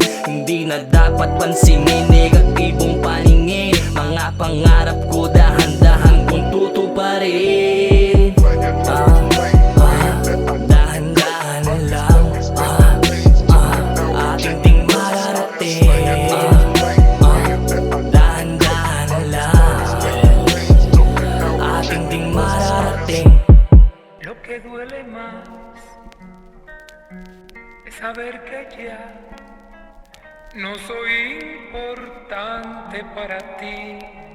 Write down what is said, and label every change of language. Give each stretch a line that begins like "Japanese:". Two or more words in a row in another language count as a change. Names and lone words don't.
Filipino: Hindi na dapat pansinin negatibong paningin, mga pangarap ko dahan-dahan kong tutuparin. Dahan-dahan na lang, ating ding mararating. Dahan-dahan na lang, ating ding mararating.
Spanish: Lo que duele más es saber que ya no soy importante para ti.